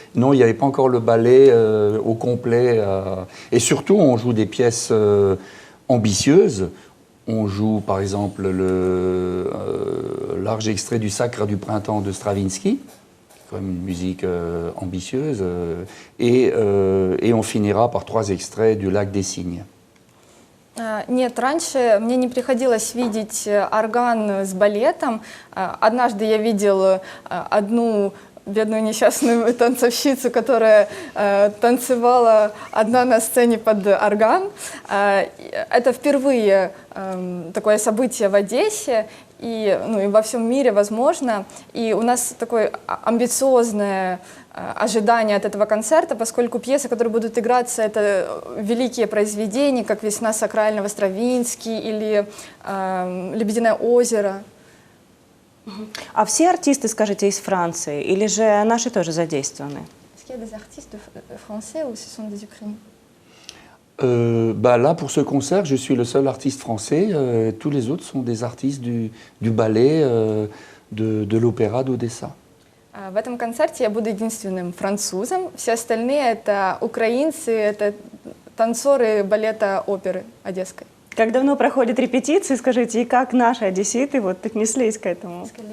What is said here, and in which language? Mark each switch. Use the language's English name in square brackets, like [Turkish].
[French] Non, il n'y avait pas encore le ballet au complet. Et surtout, on joue des pièces ambitieuses. On joue, par exemple, le large extrait du Sacre du printemps de Stravinsky, quand même une musique ambitieuse, et on finira par 3 extraits du Lac des Cygnes. [Russian] Нет, раньше мне не приходилось видеть орган с балетом. Однажды я видел одну бедную несчастную танцовщицу, которая танцевала одна на сцене под орган. Это впервые такое событие в Одессе и во всем мире, возможно. И у нас такое амбициозное ожидание от этого концерта, поскольку пьесы, которые будут играться, это великие произведения, как «Весна сакрального» Стравинский или «Лебединое озеро». А все артисты, скажите, из Франции или же наши тоже задействованы? [French] Est-ce qu'il y a des artistes français ou ce sont des Ukrainiens? Là, pour ce concert, je suis le seul artiste français. Tous les autres sont des artistes du ballet de l'opéra d'Odessa. [Russian] В этом концерте я буду единственным французом. Все остальные это украинцы, это танцоры балета оперы одесской. Как давно проходят репетиции, скажите, и как наши одесситы вот отнеслись к этому?